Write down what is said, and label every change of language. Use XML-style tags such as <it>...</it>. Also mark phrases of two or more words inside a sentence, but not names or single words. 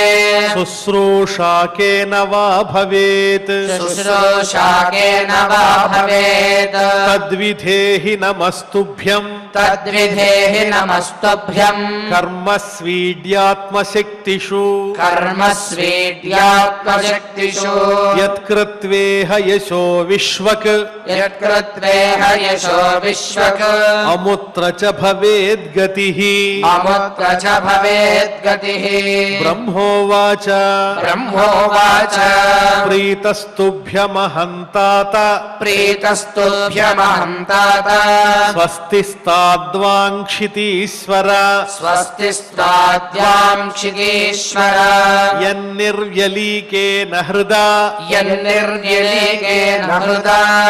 <sa>శుశ్రూషాకేన వా భవేత్ शुश्रूषाकेन वा भवेत् తద్విధేహి నమస్తుభ్యం तद्विधेहि नमस्तुभ्यम् కర్మస్వీడ్యాత్మశక్తిషు कर्मस्वीड्यात्मशक्तिषु యత్కృత్వేహ యశో విశ్వక్ यत्कृत्वेह यशो विश्वक् అముత్ర చ భవేద్గతిః अमुत्र च भवेद्गतिः బ్రహ్మోవాచ ब्रह्मोवाच ప్రీతస్తుభ్యమహం తాత प्रीतस्तुभ्यमहं तात స్వస్తిస్తాద్వాంక్షితీశ్వర स्वस्तिस्ताद्यां क्षितीश्वर యన్నిర్వ్యలీకేన హృదా यन्निर्व्यलीकेन हृदा</sa>